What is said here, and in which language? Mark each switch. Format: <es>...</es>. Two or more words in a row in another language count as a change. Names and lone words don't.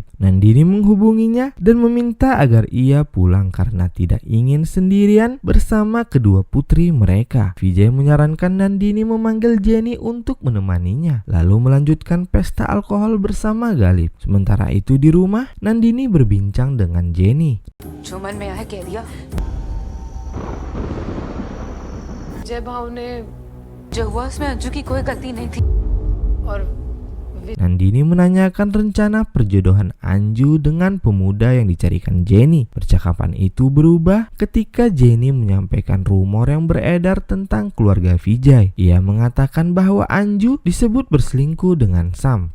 <id>Nandini menghubunginya dan meminta agar ia pulang karena tidak ingin sendirian bersama kedua putri mereka. Vijay menyarankan Nandini memanggil Jenny untuk menemaninya, lalu melanjutkan pesta alkohol bersama Galip. Sementara itu di rumah, Nandini berbincang dengan Jenny.</id> <hi>जो मन में आया कह दिया। जय भाव ने जो हुआ उसमें अंजू की कोई गलती नहीं थी और</hi> <id>Nandini menanyakan rencana perjodohan Anju dengan pemuda yang dicarikan Jenny. Percakapan itu berubah ketika Jenny menyampaikan rumor yang beredar tentang keluarga Vijay. Ia mengatakan bahwa Anju disebut berselingkuh dengan Sam.</id>